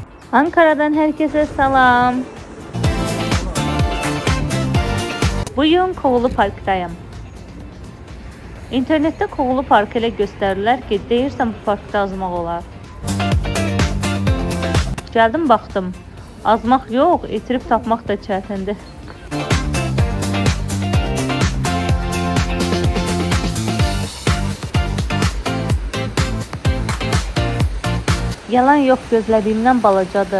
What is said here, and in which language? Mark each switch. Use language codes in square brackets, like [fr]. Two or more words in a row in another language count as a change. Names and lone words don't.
[tr] Ankara'dan herkese selam. Bugün Kovulu Park'tayım. [az] İnternette Kovulu Park ile gösterirlər ki, deyirsən bu parkda azmaq olar. Gəldim baxdım. Azmaq yox, itirib tapmaq da çətindir. Yalan yox, gözlədiyimdən balacadır.